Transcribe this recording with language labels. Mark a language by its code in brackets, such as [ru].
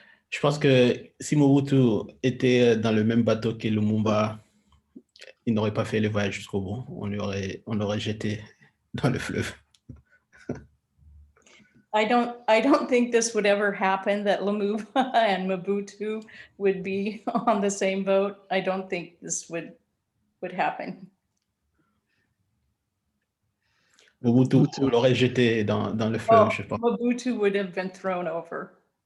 [fr] Je pense que si Mobutu était dans le même bateau que Lumumba, il n'aurait pas fait le voyage jusqu'au bout. On l'aurait jeté dans le fleuve. [en] I don't think this would ever happen, that Lumumba and Mobutu would be on the same boat. I don't think this would happen. [fr] Mobutu l'aurait jeté dans le fleuve, je pense. [en] Mobutu would have been thrown over.